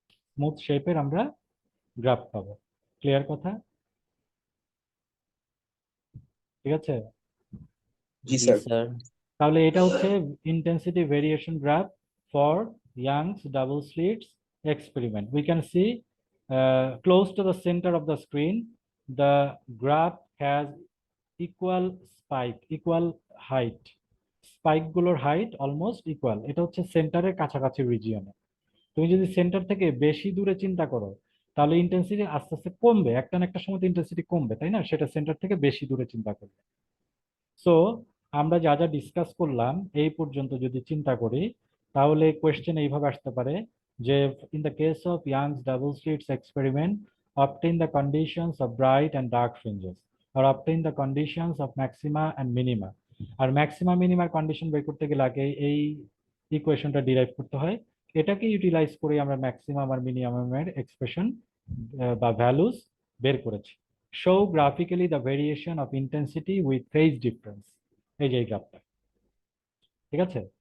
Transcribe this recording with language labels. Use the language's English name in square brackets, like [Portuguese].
[Bangla] Smooth শেপের আমরা graph পাবো। ক্লিয়ার কথা? ঠিক আছে? জি জি স্যার। স্যার। তাহলে এটা হচ্ছে intensity variation graph [English] For Young's double slits experiment. We can see close to the center of the screen, the graph has equal spike, equal height. [Bangla] Spike গুলোর হাইট অলমোস্ট ইকুয়াল, এটা হচ্ছে সেন্টারের কাছাকাছি রিজিয়নে। তুমি যদি সেন্টার থেকে বেশি দূরে চিন্তা করো তাহলে ইন্টেন্সিটি আস্তে আস্তে কমবে, একটা না একটা সময় ইন্টেন্সিটি কমবে, তাই না? সেটা সেন্টার থেকে বেশি দূরে চিন্তা করবে। সো আমরা যা যা ডিসকাস করলাম এই পর্যন্ত যদি চিন্তা করি, তাহলে কোয়েশ্চেন এইভাবে আসতে পারে [English] যে in the case of Young's double slits experiment, obtain the conditions of bright and dark fringes, or obtain the conditions of maxima and minima. [Bangla] আর maxima মিনিমার condition বের করতে গেলে আগে এই ইকুয়েশনটা ডিরাইভ করতে হয়। এটাকে ইউটিলাইজ করে আমরা ম্যাক্সিমাম আর মিনিমামের এক্সপ্রেশন বা ভ্যালুস বের করেছি। [English] show graphically the variation of intensity with phase difference, [Bangla] এই যে এই গ্রাফটা, ঠিক আছে?